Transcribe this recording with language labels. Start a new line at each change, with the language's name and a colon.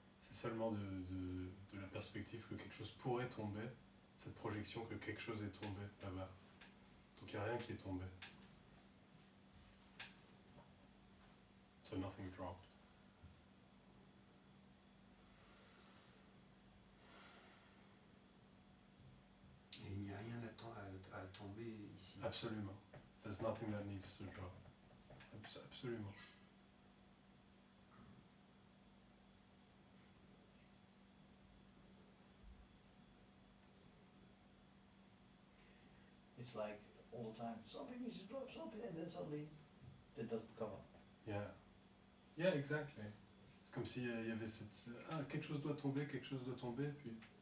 French: C'est seulement de la perspective que quelque chose pourrait tomber, cette projection que quelque chose est tombé là-bas. Donc il n'y a rien qui est tombé.
English: So nothing dropped.
French: Et il n'y a rien à tomber ici. Absolument.
English: There's nothing that needs to drop.
French: Absolument.
English: It's like all the time, something needs to drop, something, and then suddenly it doesn't come up. Yeah. Yeah, exactly.
French: C'est comme s'il y avait cette... Ah, quelque chose doit tomber, puis...